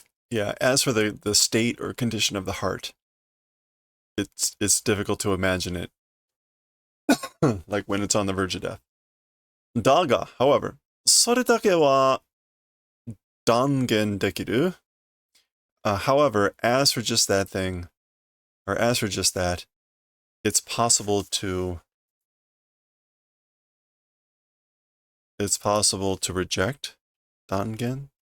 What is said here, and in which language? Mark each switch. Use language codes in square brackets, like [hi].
[en] Yeah, as for the state or condition of the heart, it's difficult to imagine it. Like when it's on the verge of death. [ja] Daga, [en] however, [ja] それだけは断言できる. [en] However, as for just that thing, or as for just that, it's possible to reject dangen.